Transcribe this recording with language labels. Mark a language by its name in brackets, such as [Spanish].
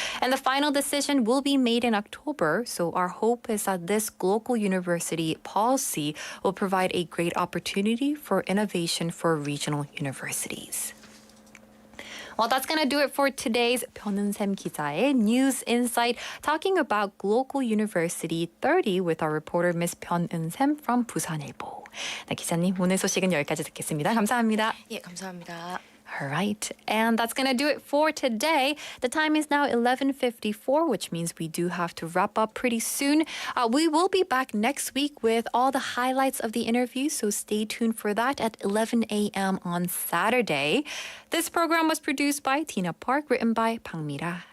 [English] And the final decision will be made in October, so our hope is that this Global University policy will provide a great opportunity for innovation for regional universities. Well, that's going to do it for today's 변은샘 [Korean] 기자의 [English] News Insight, talking about Global University 30 with our reporter Miss 변은샘 from 부산일보. [Korean] 네, 기자님, 오늘 소식은 여기까지 듣겠습니다. 감사합니다. 예, 감사합니다. [English] All right, and that's going to do it for today. The time is now 11:54, which means we do have to wrap up pretty soon. We will be back next week with all the highlights of the interview, so stay tuned for that at 11 a.m. on Saturday. This program was produced by Tina Park, written by Pang Mira.